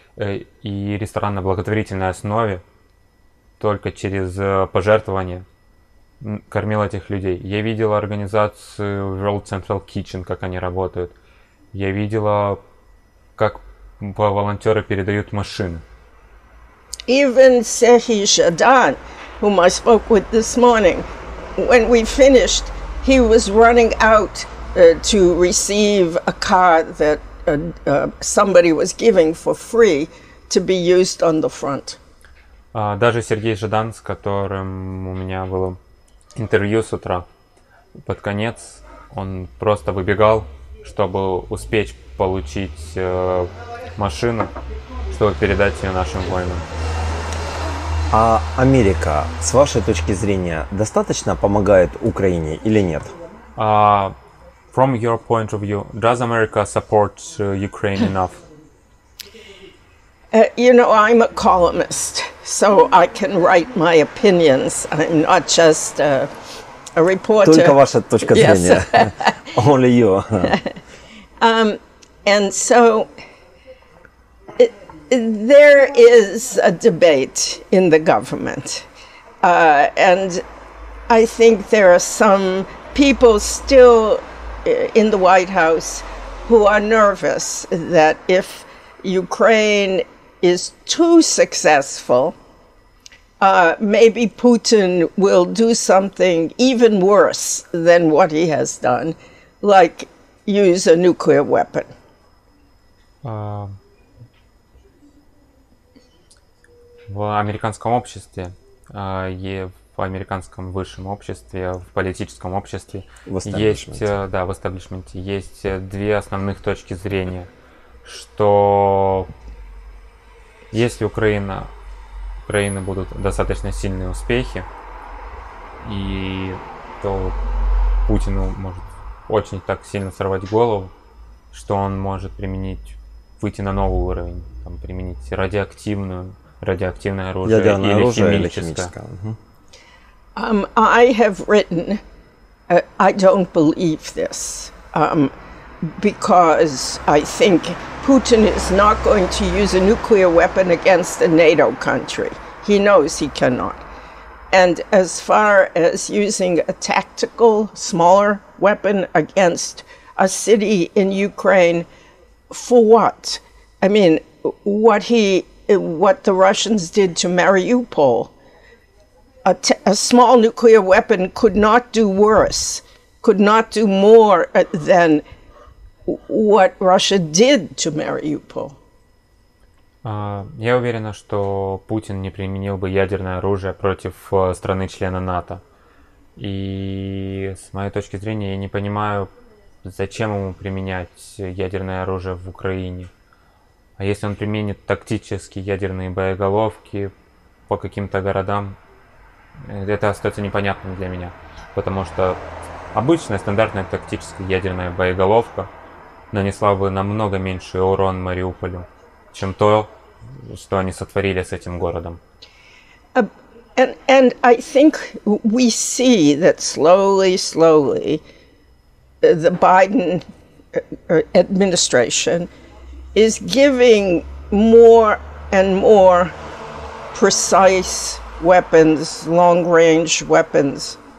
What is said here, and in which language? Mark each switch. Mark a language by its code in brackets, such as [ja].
[ru] И ресторан на благотворительной основе, только через пожертвования, кормил этих людей. Я видела организацию World Central Kitchen, как они работают. Я видела, как волонтеры передают машины. [en] Even Sehi Shadan, whom I spoke with this morning, when we finished, he was running out to receive a car that somebody was giving for free to be used on the front. [ru] Даже Сергей Жадан, с которым у меня было интервью с утра, под конец он просто выбегал, чтобы успеть получить машину, чтобы передать ее нашим воинам. А Америка, с вашей точки зрения, достаточно помогает Украине или нет? [en] From your point of view, does America support Ukraine enough? You know, I'm a columnist, so I can write my opinions. I'm not just a reporter. [ru] Только ваша точка зрения. [en] Yes. Only you. And so there is a debate in the government. And I think there are some people still in the White House who are nervous that if Ukraine is too successful, maybe Putin will do something even worse than what he has done, like use a nuclear weapon. [ru] В американском обществе, в американском высшем обществе, в политическом обществе есть, да, в эстаблишменте есть две основных точки зрения, что если у Украины будут достаточно сильные успехи, и то Путину может очень так сильно сорвать голову, что он может выйти на новый уровень, там, применить радиоактивное оружие или химическое. [en] I have written, I don't believe this, because I think Putin is not going to use a nuclear weapon against a NATO country. He knows he cannot. And as far as using a tactical, smaller weapon against a city in Ukraine, for what? I mean, what the Russians did to Mariupol, a small nuclear weapon could not do worse, could not do more than what Russia did to Mariupol. [ru] Я уверена, что Путин не применил бы ядерное оружие против страны-члена НАТО. И с моей точки зрения, я не понимаю, зачем ему применять ядерное оружие в Украине. А если он применит тактические ядерные боеголовки по каким-то городам, это остается непонятным для меня. Потому что обычная стандартная тактическая ядерная боеголовка нанесла бы намного меньший урон Мариуполю, чем то, что они сотворили с этим городом. [en] And I think we see that slowly, the Biden administration is giving more and more precise weapons, long-range weapons